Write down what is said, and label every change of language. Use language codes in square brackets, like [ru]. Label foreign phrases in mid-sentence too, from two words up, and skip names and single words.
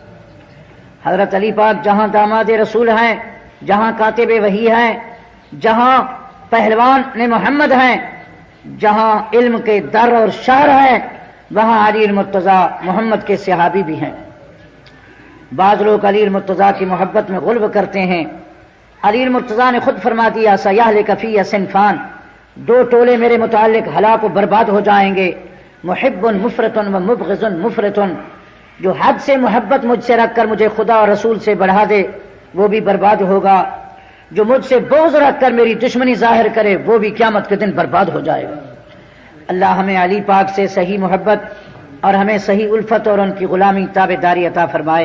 [ur] حضرت علی پاک جہاں داماد رسول ہیں، جہاں کاتب وحی ہیں، جہاں پہلوان نے محمد ہیں، جہاں علم کے در اور شہر ہیں، وہاں علی المرتضیٰ محمد کے صحابی بھی ہیں۔ بعض لوگ علی المرتضیٰ کی محبت میں غلو کرتے ہیں۔ علی المرتضیٰ نے خود فرما دیا، [ar] سیہلک فی صنفان، [ur] 2 ٹولے میرے متعلق ہلاک و برباد ہو جائیں گے، [ar] محب مفرط و مبغض مفرط، [ur] جو حد سے محبت مجھ سے رکھ کر مجھے خدا اور رسول سے بڑھا دے وہ بھی برباد ہوگا، جو مجھ سے بغض رکھ کر میری دشمنی ظاہر کرے وہ بھی قیامت کے دن برباد ہو جائے گا۔ اللہ ہمیں علی پاک سے صحیح محبت اور ہمیں صحیح الفت اور ان کی غلامی تابعداری عطا فرمائے۔